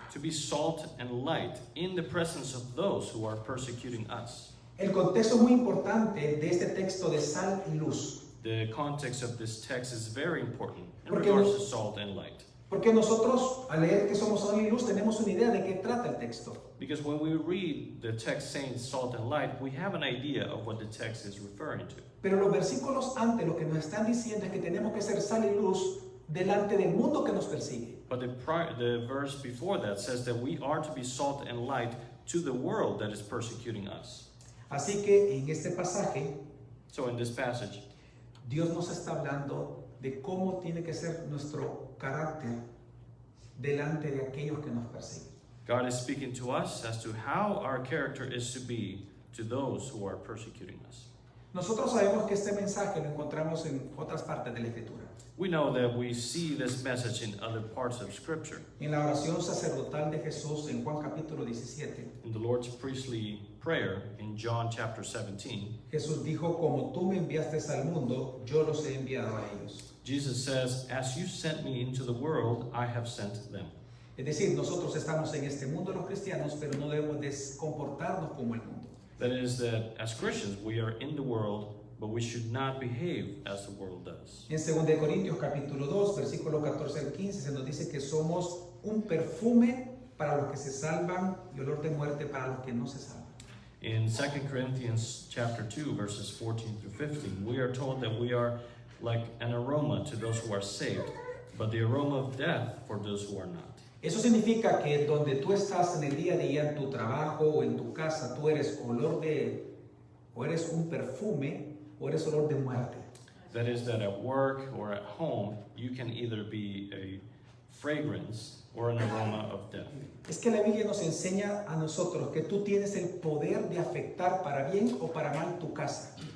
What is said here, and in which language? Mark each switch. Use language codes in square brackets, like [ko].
[en] to be salt and light in the presence of those who are persecuting us. [es] El contexto muy importante de este texto de sal y luz, [en] The context of this text is very important in [es] Porque [en] regards [es] nos- [en] to salt and light. [es] porque nosotros al leer que somos sal y luz tenemos una idea de qué trata el texto. [en] Because when we read the text saying salt and light, we have an idea of what the text is referring to. [es] Pero los versículos antes lo que nos están diciendo es que tenemos que ser sal y luz delante del mundo que nos persigue. [en] But the verse before that says that we are to be salt and light to the world that is persecuting us. [es] Así que en este pasaje [en] So in this passage, [es] Dios nos está hablando de cómo tiene que ser nuestro carácter delante de aquellos que nos persiguen. [en] God is speaking to us as to how our character is to be to those who are persecuting us. [es] Nosotros sabemos que este mensaje lo encontramos en otras partes de la Escritura. [en] We know that we see this message in other parts of Scripture. [es] En la oración sacerdotal de Jesús en Juan capítulo 17, [en] In the Lord's priestly prayer in John chapter 17, [es] Jesús dijo, como tú me enviaste al mundo, yo los he enviado a ellos. [en] Jesus says, "As you sent me into the world, I have sent them." [es] Es decir, nosotros estamos en este mundo los cristianos, pero no debemos de comportarnos como el mundo. [en] That is that as Christians, we are in the world, but we should not behave as the world does. [es] En 2 Corintios capítulo 2, versículo 14 al 15, se nos dice que somos un perfume para los que se salvan y olor de muerte para los que no se salvan. [en] In 2 Corinthians chapter 2, verses 14 through 15, we are told that we are like an aroma to those who are saved, but the aroma of death for those who are not. [es] Eso significa que donde tú estás en el día a día, en tu trabajo o en tu casa, tú eres o eres un perfume o eres olor de muerte. [en] That is that at work or at home, you can either be a fragrance or an aroma of death. [es] Es que la Biblia nos enseña a nosotros que tú tienes el poder de afectar para bien o para mal tu casa.